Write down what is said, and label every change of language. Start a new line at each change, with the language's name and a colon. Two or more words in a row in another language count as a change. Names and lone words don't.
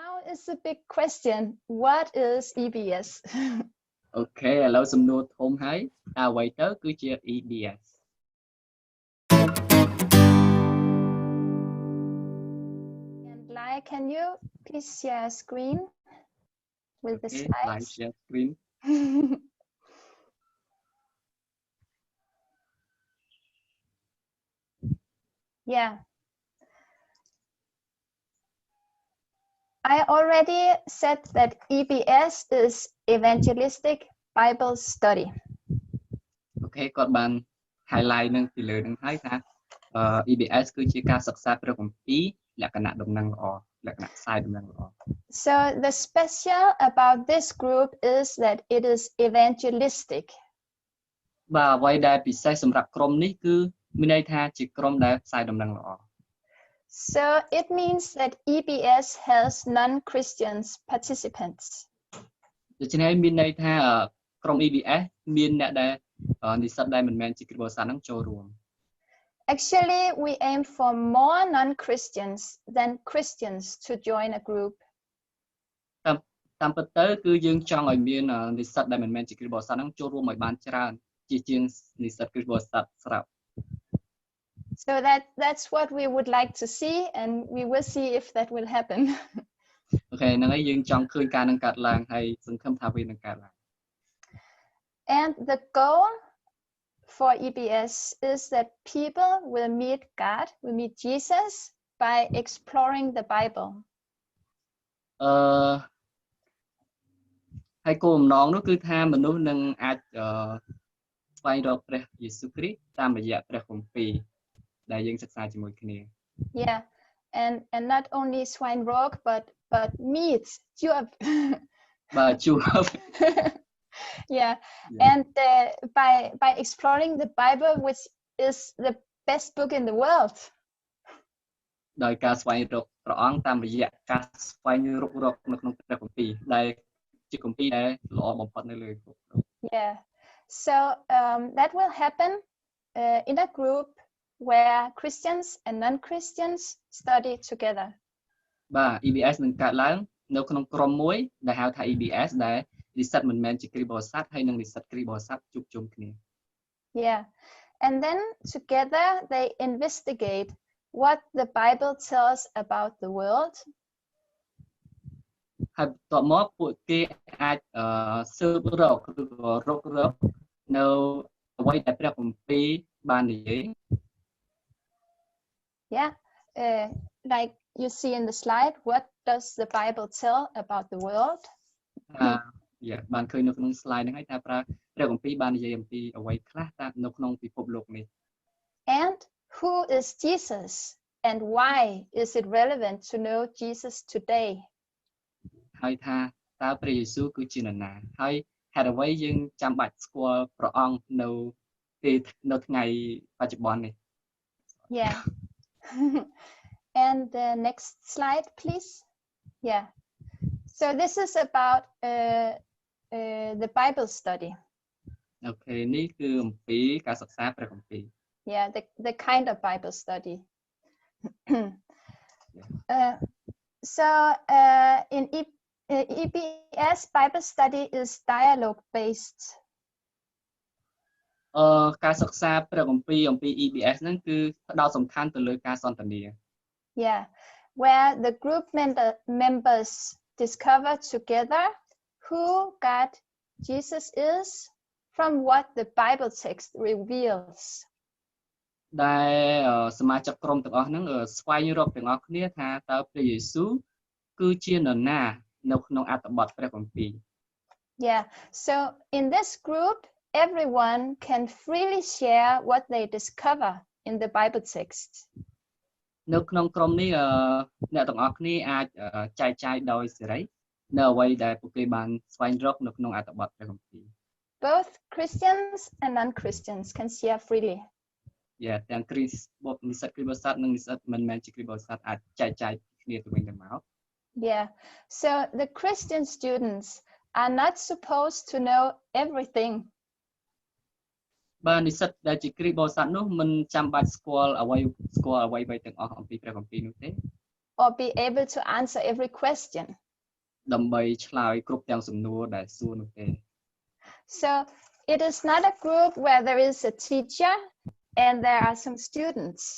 English: is a big question. What is EBS?
Khmer: Okay,ឥឡូវសំណួរធំហើយតើអ្វីទៅគឺជា EBS
English: And Lai, can you please share screen with the live slides? share screen Yeah. I already said that EBS is Evangelistic Bible Study.
Khmer: អូខេគាត់បាន highlight នឹងពីលើនឹងហើយថា EBS គឺជាការសិក្សាព្រះគម្ពីរលក្ខណៈដំណឹងល្អលក្ខណៈខ្សែដំណឹងល្អ
English: So the special about this group is that it is evangelistic.
Khmer: បាទអ្វីដែលពិសេសសម្រាប់ក្រុមនេះគឺមានន័យថាជាក្រុមដែលខ្សែដំណឹងល្អ
English: So it means that EBS has non-Christians participants.
Khmer: ដូច្នេះមានន័យថាក្រុម EBS មានអ្នកដែលនិស្សិតដែលមិនមែនជាគ្រីស្ទបរិស័ទនឹងចូលរួម
English: Actually, we aim for more non-Christians than Christians to join a group.
Khmer: តាមពិតទៅគឺយើងចង់ឲ្យមាននិស្សិតដែលមិនមែនជាគ្រីស្ទបរិស័ទនឹងចូលរួមឲ្យបានច្រើនជាជាងនិស្សិតគ្រីស្ទបរិស័ទស្រាប់
English: So that's what we would like to see, and we will see if that will happen.
Khmer: អូខេហ្នឹងហើយយើងចង់ឃើញការនឹងកើតឡើងហើយសង្ឃឹមថាវានឹងកើតឡើង
English: And the goal for EBS is that people will meet God, will meet Jesus by exploring the Bible.
Khmer: ហើយគោលបំណងនោះគឺថាមនុស្សនឹងអាចស្វែងរកព្រះយេស៊ូវគ្រីស្ទតាមរយៈព្រះគម្ពីរដែលយើងសិក្សាជាមួយគ្នា
English: Yeah, and not only Swinrock, but meet Juab.
Khmer: បាទជួប
English: Yeah, and by exploring the Bible, which is the best book in the world.
Khmer: ដោយការស្វែងរកព្រះអង្គតាមរយៈការស្វែងរកនៅក្នុងព្រះគម្ពីរដែលជាគម្ពីរដែលល្អបំផុតនៅលើ
English: Yeah, so that will happen in a group where Christians and non-Christians study together.
Khmer: បាទ EBS នឹងកើតឡើងនៅក្នុងក្រុមមួយដែលហៅថា EBS ដែលនិស្សិតមិនមែនជាគ្រីស្ទបរិស័ទហើយនិងនិស្សិតគ្រីស្ទបរិស័ទជួបជុំគ្នា
English: Yeah, and then together they investigate what the Bible tells about the world.
Khmer: ហើយបន្ទាប់មកពួកគេអាចស៊ើបរកឬក៏រករកនៅអ្វីដែលព្រះគម្ពីរបាននិយាយ
English: Yeah, like you see in the slide, what does the Bible tell about the world?
Khmer: បានឃើញនៅក្នុង slide ហ្នឹងហើយថាព្រះគម្ពីរបាននិយាយអំពីអ្វីខ្លះតាមនៅក្នុងពិភពលោកនេះ
English: And who is Jesus, and why is it relevant to know Jesus today?
Khmer: ហើយថាតើព្រះយេស៊ូវគឺជានរណាហើយហេតុអ្វីយើងចាំបាច់ស្គាល់ព្រះអង្គនៅថ្ងៃបច្ចុប្បន្ននេះ
English: Yeah. And the next slide, please. Yeah. So this is about the Bible study.
Khmer: អូខេនេះគឺអំពីការសិក្សាព្រះគម្ពីរ
English: Yeah, the kind of Bible study. So in EBS, Bible study is dialogue based.
Khmer: ការសិក្សាព្រះគម្ពីរអំពី EBS ហ្នឹងគឺផ្ដោតសំខាន់ទៅលើការសន្ទនា
English: Yeah, where the group members discover together who God Jesus is from what the Bible text reveals.
Khmer: ដែលសមាជិកក្រុមទាំងអស់ហ្នឹងស្វែងរកទាំងអស់គ្នាថាតើព្រះយេស៊ូវគឺជានរណានៅក្នុងអត្ថបទព្រះគម្ពីរ
English: Yeah, so in this group everyone can freely share what they discover in the Bible text.
Khmer: នៅក្នុងក្រុមនេះអ្នកទាំងអស់គ្នាអាចចែកចាយដោយសេរីនៅអ្វីដែលពួកគេបានស្វែងរកនៅក្នុងអត្ថបទព្រះគម្ពីរ
English: Both Christians and non-Christians can share freely.
Khmer: ទាំងគ្រីស្ទនិស្សិតគ្រីស្ទបរិស័ទនិងនិស្សិតមិនមែនជាគ្រីស្ទបរិស័ទអាចចែកចាយគ្នាទៅវិញទៅមក
English: Yeah, so the Christian students are not supposed to know everything.
Khmer: បាទនិស្សិតដែលជាគ្រីស្ទបរិស័ទនោះមិនចាំបាច់ស្គាល់អ្វីទាំងអស់អំពីព្រះគម្ពីរនោះទេ
English: Or be able to answer every question.
Khmer: ដើម្បីឆ្លើយគ្រប់ទាំងសំណួរដែលសួរនោះទេ
English: So it is not a group where there is a teacher and there are some students.